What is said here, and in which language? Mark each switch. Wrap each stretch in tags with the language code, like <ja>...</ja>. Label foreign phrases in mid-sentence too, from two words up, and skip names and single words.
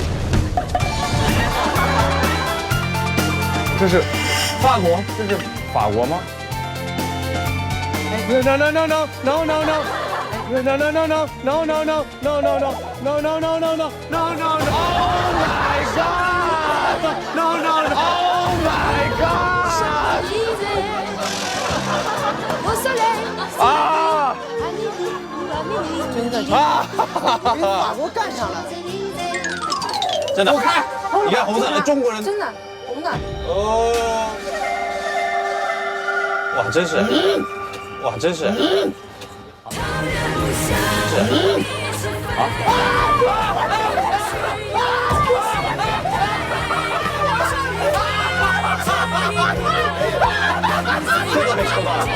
<zh>这是法国，这是法国吗？</zh> <en>No no no no no no no no. No no no no no no no no no no no no no no no no no no. Oh my god! No no no! Oh my god!</en> <fr>Au soleil, 啊 à midi ou à minuit.</fr> <zh>真的，啊！跟法国干上了。真的。你看红色，中国人。真的红的。哦。哇，真是。哇，真是。这个没抽到。</zh>